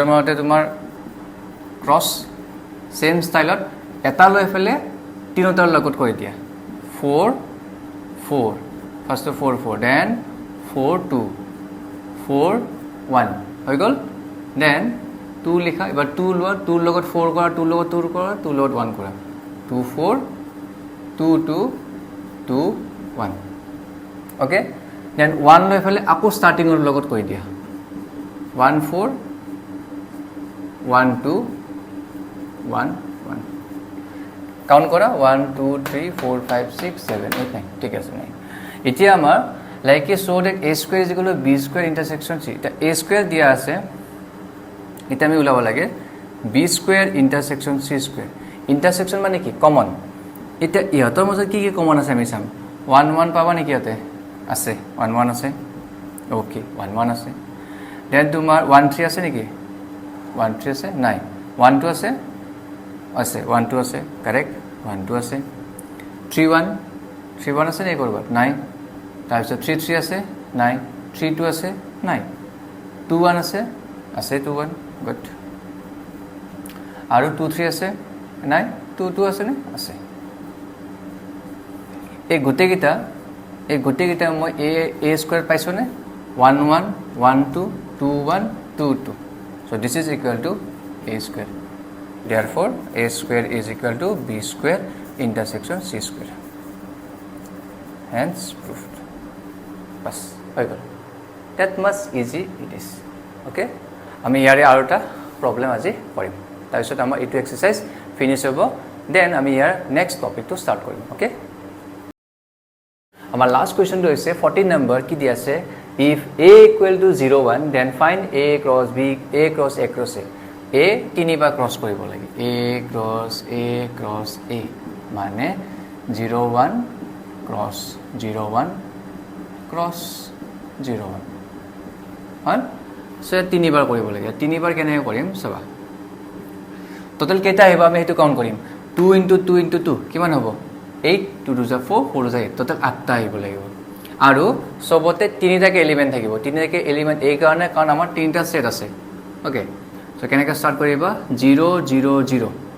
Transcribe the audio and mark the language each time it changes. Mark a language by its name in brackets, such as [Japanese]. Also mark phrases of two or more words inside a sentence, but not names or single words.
[Assamese] মতে তোমাৰ ক্ৰস সেম ষ্টাইলত এটা লৈ ফেলে তিনটাৰ লগত কৰি দিয়া 4 4 ফাৰ্স্ট 4 4 দেন 4 2 4 1 হৈ গল দেন 2 লিখা এবাৰ 2 লোৱা 2 লগত 4 কৰা 2 লগত 2 কৰা 2 লগত 1 কৰা 2 4 2 2 2 1 [English] okay then [Assamese] 1 লৈ ফেলে আকৌ স্টার্টিংৰ লগত কৰি দিয়া 1 4 1 2 1 1 কাউন্ট কৰা 1 2 3 4 5 6 7 8 9 ঠিক আছে নাই এতিয়া আমাৰ [English] like a show that a square is equal to b square intersection c [Assamese] এটা a স্কয়ার দিয়া আছে এটা আমি উলাব লাগে [English] b square intersection c square intersection [Assamese] মানে কি কমন এটা ইহতৰ মাজত কি কি কমন আছে আমি চাম 1 1 পাবা নেকি ইয়াতে আছে 1 1 আছে ওকে 1 1 আছে দেন তোমাৰ 1 3 আছে নেকি 1 3 আছে নাই 1 2 আছে আছে 1 2 আছে কাৰেক্ট 1 2 আছে 3 1 3 1 আছে নে কৰবাত নাই তাৰপিছত 3 3 আছে নাই 3 2 আছে নাই 2 1 আছে আছে 2 1 গুড আৰু 2 3 আছে নাই 2 2 আছে নে আছে এই গোটেইকেইটা মই a স্কয়াৰ পাইছো নে [English] 1 1 1 2 2 1 2 2 so this is equal to a square therefore a square is equal to b square intersection c square hence proved [Assamese] bas হৈ গ'ল [English] that much easy it is okay [Assamese] আমি ইয়াৰে আৰু এটা প্ৰবলেম আজি কৰিম তাৰপিছত আমাৰ এইটো [English] exercise finish [Assamese] হ'ব দেন আমি ইয়াৰ নেক্সট টপিকটো ষ্টাৰ্ট কৰিম okay আমাৰ লাষ্ট কোৱেশ্চনটো হৈছে 14 নম্বৰ কি দি আছে [English] if a equal to 0 1 then find a cross b a cross a cross [Assamese] a তিনিবাৰ ক্ৰস কৰিব লাগে [English] a cross a [Assamese] মানে 0 1 cross 0 1 cross 0 1 হল সো তিনিবাৰ কৰিব লাগে তিনিবাৰ কেনেকৈ কৰিম চাবা টোটাল কেইটা আহিব আমি হেতু কাউন্ট কৰিম 2 into 2 into 2 কিমান হ'ব 8 2 2 4 4 8 টোটাল 8টা আহিব লাগিব আৰু সবতে তিনিটাকে এলিমেন্ট থাকিব তিনিটাকে এলিমেন্ট এই কাৰণে কাৰণ আমাৰ তিনিটা সেট আছে [English] okay so [Assamese] কেনেকৈ স্টাৰ্ট কৰিবা 0 0 0